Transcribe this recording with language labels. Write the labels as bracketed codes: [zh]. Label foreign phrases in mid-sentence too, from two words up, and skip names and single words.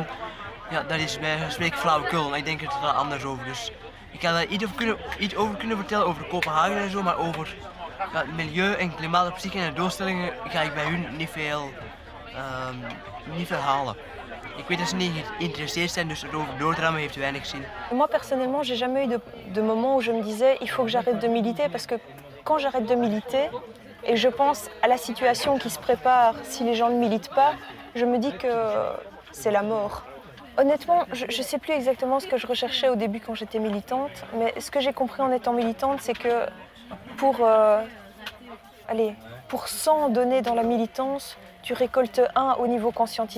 [nl] Ja, dat is bij gesprek flauwekul, maar ik denk er totaal anders over. Dus ik kan daar iets over kunnen vertellen, over Kopenhagen en zo, maar over milieu en klimaat op zich en de doelstellingen ga ik bij hun niet veel halen. Ik weet dat ze niet geïnteresseerd zijn, dus erover doordrammen heeft weinig zin. [fr] Moi personnellement, j'ai jamais eu de moment où je me disais il faut que j'arrête de militer, parce que quand j'arrête de militer et je pense à la situation qui se prépare si les gens ne militent pas, je me dis que c'est la mort. Honnêtement, je ne sais plus exactement ce que je recherchais au début quand j'étais militante, mais ce que j'ai compris en étant militante, c'est que pour 100 donnés dans la militance, tu récoltes 1 au niveau conscientisation.